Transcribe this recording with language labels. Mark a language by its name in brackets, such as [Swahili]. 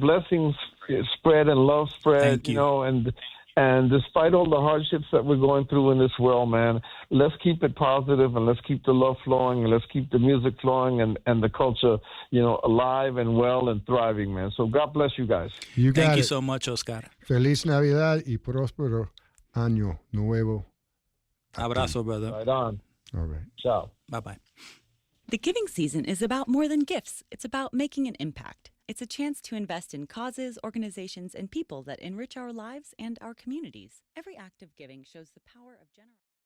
[English] blessings spread and love spread. Thank you. And despite all the hardships that we're going through in this world, man, let's keep it positive, and let's keep the love flowing, and let's keep the music flowing, and the culture, alive and well and thriving, man. So God bless you guys. You got Thank you it. so much, Oscar. [Spanish] Feliz Navidad y próspero año nuevo. Abrazo, brother. [English] Right on. All right. Ciao. Bye-bye. The giving season is about more than gifts. It's about making an impact. It's a chance to invest in causes, organizations, and people that enrich our lives and our communities. Every act of giving shows the power of generosity.